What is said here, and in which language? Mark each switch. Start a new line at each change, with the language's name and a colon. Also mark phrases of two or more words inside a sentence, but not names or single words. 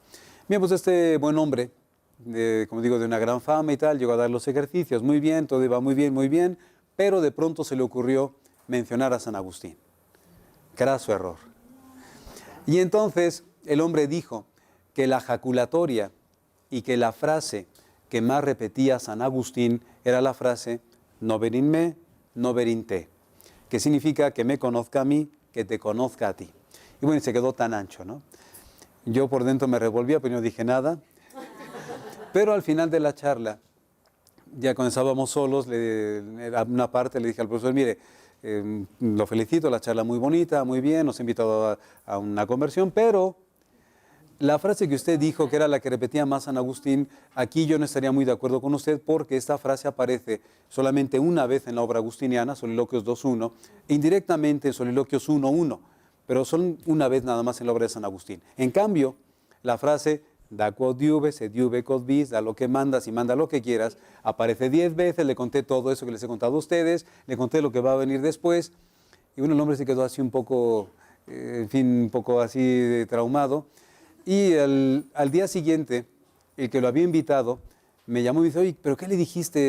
Spanish: Bien, pues este buen hombre, como digo, de una gran fama y tal, llegó a dar los ejercicios, muy bien, todo iba muy bien, pero de pronto se le ocurrió mencionar a San Agustín. Craso error. Y entonces el hombre dijo que la jaculatoria y que la frase que más repetía San Agustín era la frase
Latin: nover in me, nover in te,
Spanish: que significa que me conozca a mí, que te conozca a ti. Y bueno, se quedó tan ancho, ¿no? Yo por dentro me revolvía, pero no dije nada. Pero al final de la charla, ya cuando estábamos solos, a una parte le dije al profesor, mire, lo felicito, la charla muy bonita, muy bien, nos ha invitado a una conversión, pero la frase que usted dijo, que era la que repetía más San Agustín, aquí yo no estaría muy de acuerdo con usted porque esta frase aparece solamente una vez en la obra agustiniana, Soliloquios 2.1, e indirectamente en Soliloquios 1.1, pero son una vez nada más en la obra de San Agustín. En cambio, la frase
Latin: da quod diube, sed diube quod vis,
Spanish: da lo que mandas y manda lo que quieras, aparece 10 veces, le conté todo eso que les he contado a ustedes, le conté lo que va a venir después, y bueno, el hombre se quedó así un poco, en fin, un poco así traumado. Y al día siguiente, el que lo había invitado me llamó y me dice, oye, ¿pero qué le dijiste?